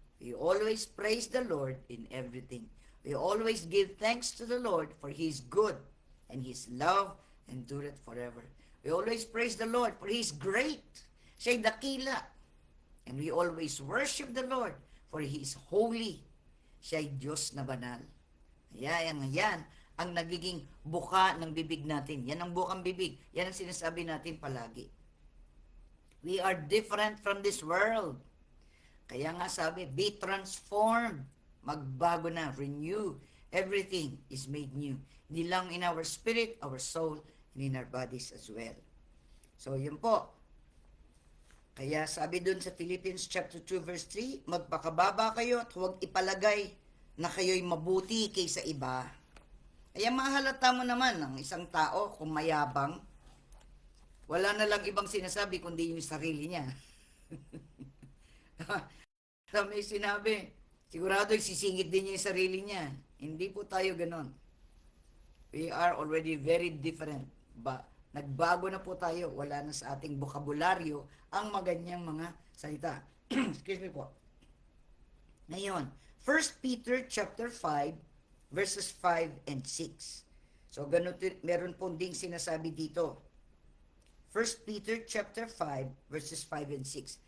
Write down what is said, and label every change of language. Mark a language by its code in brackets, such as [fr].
[en] We always praise the Lord in everything. We always give thanks to the Lord for His good and His love endureth forever. We always praise the Lord for He is great. [tl] Siya'y dakila. [en] And we always worship the Lord for He is holy. [tl] Siya'y Diyos na banal. Yan ang nagiging buka ng bibig natin. Yan ang bukang bibig. Yan ang sinasabi natin palagi. [en] We are different from this world. [tl] Kaya nga sabi, [en] be transformed. [tl] Magbago na, [en] renew. Everything is made new. [tl] Hindi lang [en] in our spirit, our soul, and in our bodies as well. [tl] So, yun po. Kaya sabi dun sa Philippians chapter 2 verse 3, magpakababa kayo at huwag ipalagay na kayo'y mabuti kaysa iba. Kaya mahalata mo naman ang isang tao kung mayabang, wala na lang ibang sinasabi kundi yung sarili niya. So may sinabi, sigurado sisingit din niya yung sarili niya. Hindi po tayo ganon. [en] We are already very different. [tl] Nagbago na po tayo. Wala na sa ating bokabularyo ang maganyang mga salita. [en] Excuse me [tl] po. Ngayon, 1 Peter chapter 5 verses 5 and 6. So, ganun, meron pong ding sinasabi dito. 1 Peter chapter 5 verses 5 and 6.